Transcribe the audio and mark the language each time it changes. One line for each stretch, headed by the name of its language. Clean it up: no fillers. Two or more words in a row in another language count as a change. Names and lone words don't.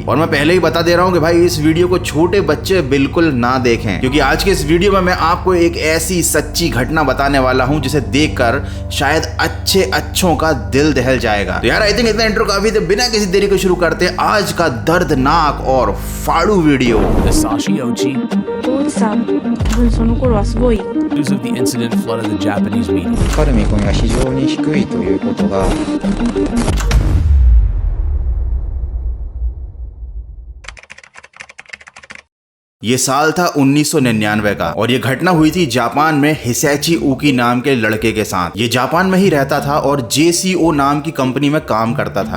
Hindi: और मैं पहले ही बता दे रहा हूँ कि भाई इस वीडियो को छोटे बच्चे बिल्कुल ना देखें, क्योंकि आज के इस वीडियो में मैं आपको एक ऐसी सच्ची घटना बताने वाला हूँ जिसे देखकर शायद अच्छों का दिल दहल जाएगा। तो यार
English: I think
Hindi: इतना इंट्रो काफी थे, बिना किसी देरी को शुरू करते हैं आज का दर्दनाक और फाड़ू वीडियो। Sashi Ochi,
Japanese: 父さん、多分その頃はすごい
English: news of the incident flooded the Japanese media.
Japanese: かかる見込みが非常に低いということが
Hindi: ये साल था 1999 का और ये घटना हुई थी जापान में हिसैची उकी नाम के लड़के के साथ। ये जापान में ही रहता था और JCO नाम की कंपनी में काम करता था।